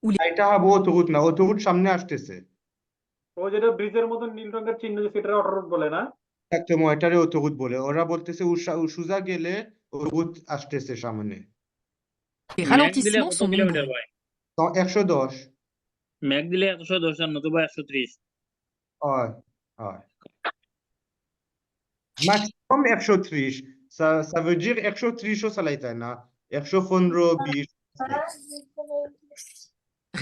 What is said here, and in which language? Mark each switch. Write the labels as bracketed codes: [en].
[bn] এটা হবে autoroute না, autoroute সামনে আসতেছে। ও যেটা ব্রিজের মতো নীল রঙের চিহ্ন সেটা অটোরুট বলে না Exactement, এটারে autoroute বলে। ওরা বলতেছে সোজা গেলে autoroute আসতেছে সামনে। [fr] Les ralentissements sont nombreux. 110. [bn] Mac দিলে 110 আর নতুবা 130 হয় হয় maximum 130 [fr] ça veut dire [bn] 130 ও চালাইতে না 115 20